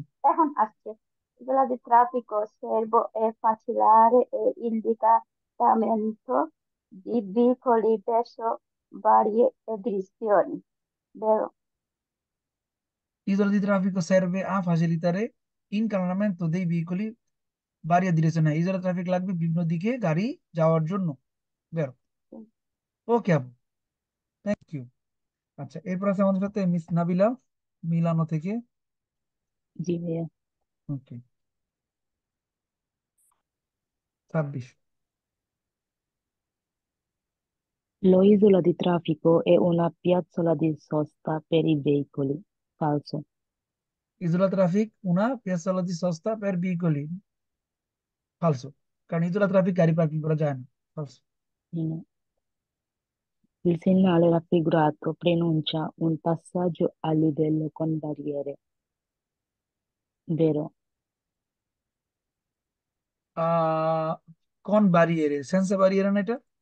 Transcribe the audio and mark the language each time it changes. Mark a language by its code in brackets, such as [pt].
[bn] এখন আসছে [it] isola di traffico serve facilitare l'indicatamento di veicoli verso varie direzioni, vero? Isola di traffico serve a facilitare l'incantonamento dei veicoli varia direzione, [bn] ইজোলা traffic লাগবে বিভিন্ন দিকে গাড়ি যাওয়ার জন্য। [it] বেরো। Sì. [bn] ওকে আপু, [en] Thank you. [bn] আচ্ছা, এরপর আছে আমাদের সাথে মিস নাবিলা, মিলানো থেকে। জি ভাইয়া। ওকে, 26। [it] L'isola di traffico è una piazzola di sosta per i veicoli. Falso. [bn] ইজোলা traffic [it] una piazzola di sosta per veicoli, [bn] ফালসো, কারণ ইজোলা ট্রাফিক গাড়ি পার্কিং করা যায় না। [it] ফালসো। Mm. Il segnale raffigurato preannuncia un passaggio a livello con barriere. Vero. [bn] আহ কোন বারিয়েরে, সেন্সা বারিয়েরে না এটা?